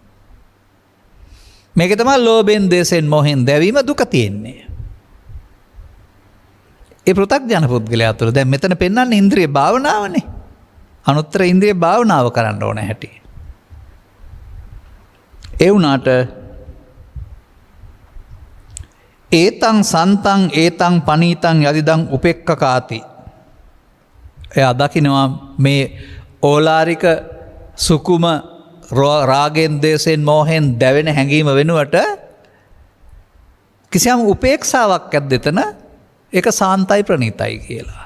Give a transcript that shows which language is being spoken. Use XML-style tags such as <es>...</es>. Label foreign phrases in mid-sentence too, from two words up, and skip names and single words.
<si>මේක තමයි ලෝභෙන්, දේශෙන්, මොහෙන් දැවීම දුක තියෙන්නේ. ඒ පෘථග්ජන පුද්ගලයා තුළ දැන් මෙතන පෙන්වන්නේ ඉන්ද්‍රිය භාවනාවනේ. අනුත්තර ඉන්ද්‍රිය භාවනාව කරන්න ඕන හැටි. ඒ වුණාට</si> <pi>ඒතං සන්තං ඒතං පනීතං යදිදං උපෙක්ඛකාති.</pi> <si>එයා දකිනවා මේ ඕලාරික සුකුම රාගෙන්, දේශෙන්, මොහෙන් දැවෙන හැඟීම වෙනුවට කිසියම් උපේක්ෂාවක් ඇද්දෙතන ඒක සාන්තයි ප්‍රණීතයි කියලා.</si>